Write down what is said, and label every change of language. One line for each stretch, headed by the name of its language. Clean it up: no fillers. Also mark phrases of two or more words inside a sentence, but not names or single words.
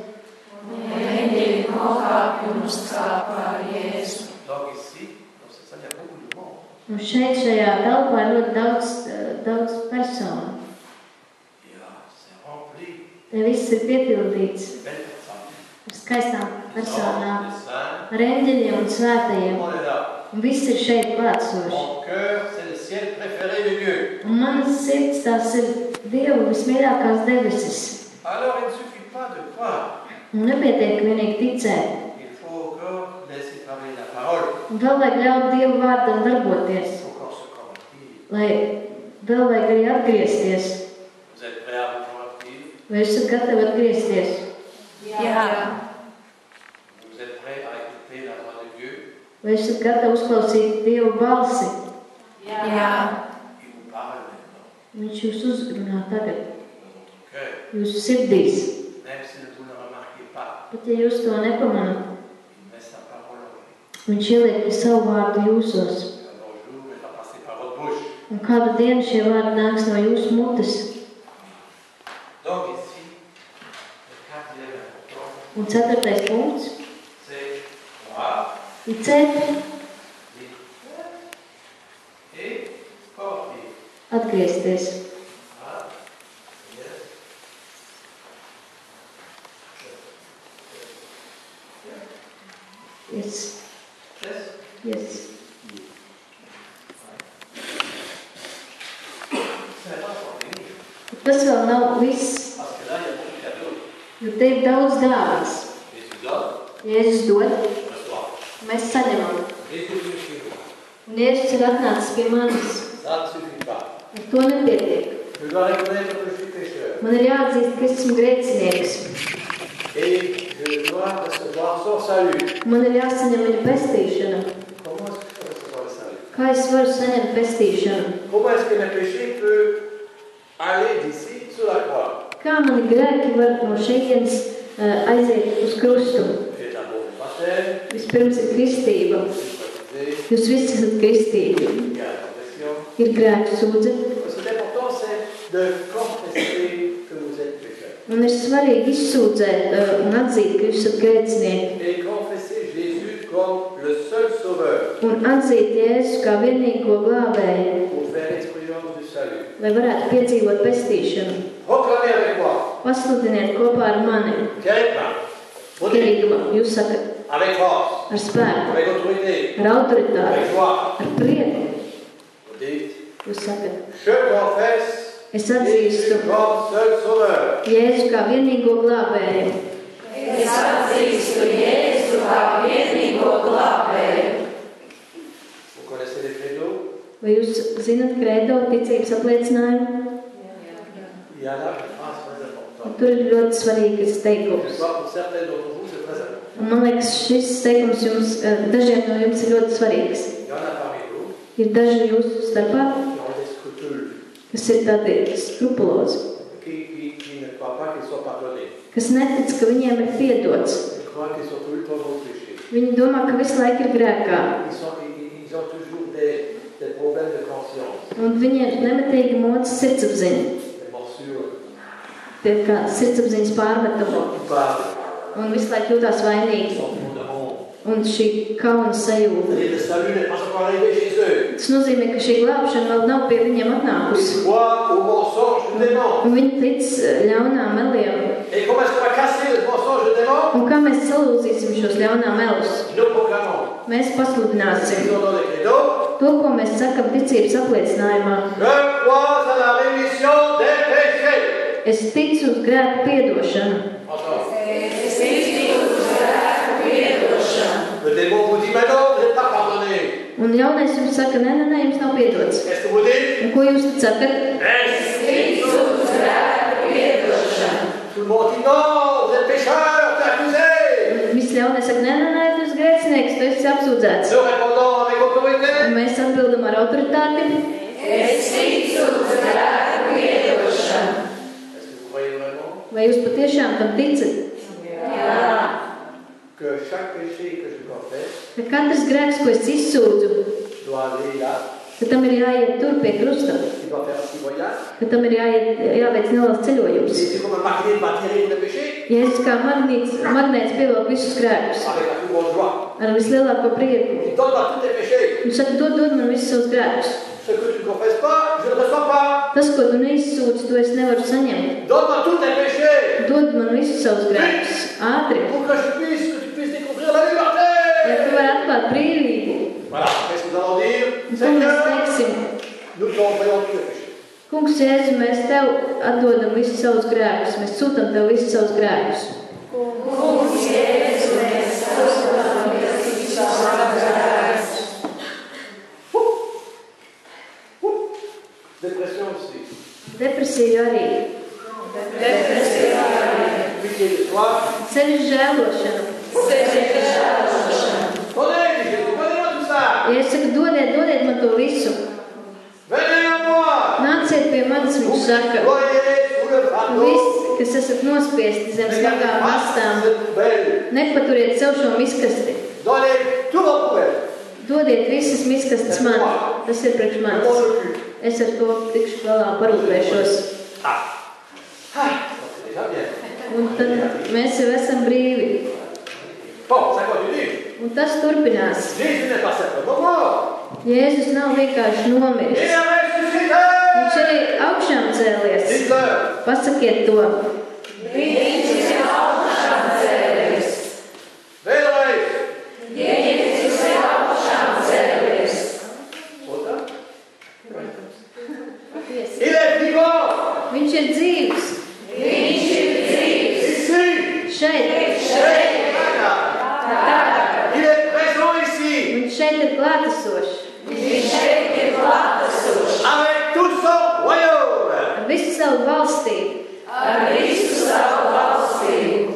Latvian: eņģeļi nokāpj un uzkāpa ar Jēzu.
French: Donc ici, dans cette salle, il y a beaucoup de monde.
Latvian: Un šeit šajā telpā ir ļoti daudz personu.
French: Et c'est rempli
Latvian: Te viss ir piepildīts
French: de belles personnes.
Latvian: ar skaistām
French: Les
Latvian: personām,
French: anges, les saints,
Latvian: ar eņģeļiem un svētajiem.
French: tout le monde est là.
Latvian: Un viss ir šeit klātsoši.
French: Mon cœur, c'est le ciel préféré de Dieu.
Latvian: Un manas sirds tās ir Dieva vismīļākās debesis.
French: Alors il ne suffit pas de croire.
Latvian: Un nepietiek vienīgi ticēt.
French: Il faut encore laisser travailler la parole.
Latvian: Un vēl vajag ļaut Dieva vārdam darboties.
French: Il faut encore se convertir.
Latvian: Lai vēl vajag arī atgriezties.
French: Vous êtes prêts à vous convertir?
Latvian: Vai esat gatavi atgriezties? Jā,
French: Vous êtes prêts à écouter la voix de Dieu?
Latvian: Vai esat gatavi uzklausīt Dieva balsi? jā,
French: Il vous parle maintenant
Latvian: Viņš jūs uzrunā tagad,
French: dans votre cœur.
Latvian: jūsu sirdīs.
French: Même si vous ne le remarquez pas,
Latvian: Pat ja jūs to nepamanat,
French: il met sa parole en vous.
Latvian: viņš ieliek savu vārdu jūsos.
French: Un bon jour, il va passer par votre bouche.
Latvian: Un kādu dienu šie vārdi nāks no jūsu mutes.
French: Donc ici, le quatrième important,
Latvian: Un ceturtais punkts
French: c'est croire
Latvian: ir ticēt,
French: et convertir.
Latvian: atgriezties.
English: Ah, yes. Yes. Yes. Yes.
French: C'est pas encore fini.
Latvian: Tas vēl nav viss,
French: Parce que là, il y a beaucoup de cadeaux.
Latvian: jo te ir daudz dāvāns.
French: Jésus donne,
Latvian: Jēzus dod,
French: je reçois.
Latvian: mēs saņemam.
French: Jésus vient chez moi.
Latvian: Un Jēzus ir atnācis pie manis.
French: Ça ne suffit pas.
Latvian: Ar to nepietiek.
French: Je dois reconnaître que je suis pécheur.
Latvian: Man ir jāatzīst, ka es esmu grēcinieks.
French: Et je dois recevoir son salut.
Latvian: Man ir jāsaņem viņa pestīšana.
French: Comment est-ce que je peux recevoir le salut?
Latvian: Kā es varu saņemt pestīšanu?
French: Comment est-ce que mes péchés peuvent aller d'ici sur la croix?
Latvian: Kā mani grēki var no šejienes aiziet uz krustu?
French: J'ai d'abord le baptême,
Latvian: Vispirms ir kristība.
French: je suis baptisé,
Latvian: Jūs visi esat kristīti.
French: il y a la confession.
Latvian: Ir grēku sūdze.
French: Ce qui est important, c'est de confesser que vous êtes pécheur.
Latvian: Un ir svarīgi izsūdzēt un atzīt, ka jūs esat grēcinieki.
French: Et confesser Jésus comme le seul sauveur
Latvian: Un atzīt Jēzu kā vienīgo glābēju,
French: pour faire l'expérience du salut.
Latvian: lai varētu piedzīvot pestīšanu.
French: Proclamez avec moi.
Latvian: Pasludiniet kopā ar mani.
French: Pierre, vous dites,
Latvian: Pierīguma, jūs sakat,
French: avec force,
Latvian: ar spēku,
French: avec autorité,
Latvian: ar autoritāti,
French: avec joie.
Latvian: ar prieku.
French: Vous dites,
Latvian: Jūs sakat,
French: je confesse
Latvian: es atzīstu
French: Jésus comme seul sauveur.
Latvian: Jēzu kā vienīgo glābēju. Es atzīstu Jēzu kā vienīgo glābēju.
French: Vous connaissez les credos?
Latvian: Vai jūs zinat credo, ticības apliecinājumu?
French: Il y a là une phrase très importante.
Latvian: Tur ir ļoti svarīgas
French: Je
Latvian: teikums.
French: crois pour certains d'entre vous, c'est très important.
Latvian: Un man liekas, šis teikums jums, dažiem no jums ir ļoti svarīgs.
French: Il y en a parmi vous
Latvian: Ir daži jūsu starpā,
French: qui ont des scrupules,
Latvian: kas ir tādi skrupulozi,
French: qui ne croient pas qu'ils soient pardonnés.
Latvian: kas netic, ka viņiem ir piedots.
French: Ils croient qu'ils sont tout le temps dans le péché.
Latvian: Viņi domā, ka visu laiku ir grēkā.
French: Ils ont toujours des problèmes de conscience,
Latvian: Un viņiem nemitīgi moca sirdsapziņa.
French: des morsures,
Latvian: Tie kā sirdsapziņas pārmetumi.
French: coupables,
Latvian: Un visu laiku jūtās vainīgi.
French: sentiments de honte.
Latvian: Un šī kauna sajūta.
French: C'est-à-dire le salut n'est pas encore arrivé chez eux.
Latvian: Tas nozīmē, ka šī glābšana vēl nav pie viņiem atnākusi.
French: Ils croient au mensonge du démon.
Latvian: Un viņi tic ļaunām meliem.
French: Et comment est-ce qu'on va casser le mensonge du démon?
Latvian: Un kā mēs salūzīsim šos ļaunām melus?
French: Nous proclamons.
Latvian: Mēs pasludināsim
French: Ils ont dans les credos.
Latvian: to, ko mēs sakam ticības apliecinājumā.
French: Je crois à la rémission des péchés.
Latvian: Es ticu uz grēku piedošanu.
French: Entends?
Latvian: Es ticu uz grēku piedošanu.
French: Le démon vous dit, mais non, vous n'êtes pas pardonné.
Latvian: Un ļaunais jums saka, nē, jums nav piedots.
French: Qu'est-ce que vous dites?
Latvian: Un ko jūs tad sakat? Es ticu uz grēku piedošanu.
French: Tout le monde dit, non, vous êtes pécheur, tu es accusé.
Latvian: Visi ļaunais saka, nē, tu esi grēcinieks, tu esi apsūdzēts.
French: Nous répondons avec autorité.
Latvian: Un mēs atbildam ar autoritāti. Es ticu uz grēku piedošanu.
French: Est-ce que vous croyez vraiment
Latvian: Vai jūs patiešām tam ticat? Jā.
French: que chaque péché que je confesse
Latvian: Ka katrs grēks, ko es izsūdzu,
French: doit aller là,
Latvian: ka tam ir jāiet tur pie krusta,
French: il doit faire un petit voyage?
Latvian: ka tam ir jāveic neliels ceļojums.
French: C'est comme un magnet va tirer le péché
Latvian: Jēzus kā magnēts pievelk visus grēkus
French: avec la plus grande joie.
Latvian: ar vislielāko prieku.
French: Il donne-moi tous tes péchés.
Latvian: Viņš saka, dod man visus savus grēkus.
French: Ce que tu ne confesses pas, je ne le reçois pas.
Latvian: Tas, ko tu neizsūdzi, to es nevaru saņemt.
French: Donne-moi tous tes péchés.
Latvian: Dod man visus savus grēkus. Ātri.
French: Pour que tu puisses découvrir la liberté.
Latvian: Ja tu vari atklāt brīvību.
French: Voilà, qu'est-ce que nous allons dire?
Latvian: Un ko mēs
French: Seigneur,
Latvian: teiksim?
French: nous t'envoyons tous les péchés.
Latvian: Kungs, Jēzu, mēs tev atdodam visus savus grēkus. Mēs sūtam tev visus savus grēkus. Kungs, Jēzu, mēs atdodam visus savus grēkus.
French: Dépression aussi.
Latvian: Depresija arī. Depresija arī.
French: Pitié de soi.
Latvian: Sevis žēlošana.
French: Donnez, Jésus, donnez-moi tout ça.
Latvian: Ja es saku, dodiet man to visu.
French: Venez à moi.
Latvian: Nāciet pie manis, viņš saka.
French: Voyez sous le fardeau.
Latvian: Visi, kas esat nospiesti zem smagām mastām, nepaturiet sev šo miskasti.
French: Donnez tout mon problème.
Latvian: Dodiet visas miskastes man. Tas ir priekš
French: Je
Latvian: manis.
French: m'en occupe.
Latvian: Es ar to tikšu galā parūpēšos.
French: C'est déjà bien.
Latvian: Un tad mēs jau esam brīvi.
French: Bon, ça continue.
Latvian: Un tas turpinās.
French: Jésus n'est pas simplement mort.
Latvian: Jēzus nav vienkārši
French: Il
Latvian: nomiris.
French: est ressuscité.
Latvian: Viņš arī augšām cēlies.
French: Dites-le.
Latvian: Pasakiet to. Viņš ir augšām cēlies. Vēlreiz. Jēzus ir augšām cēlies.
French: Autant? Il est vivant.
Latvian: Viņš ir dzīvs. Viņš ir dzīvs.
French: Ici.
Latvian: Šeit.
French: Il est présent ici.
Latvian: Viņš šeit ir klātesošs. Viņš šeit ir klātesošs.
French: Avec tout son royaume.
Latvian: Ar visu savu valstību. Ar visu savu valstību.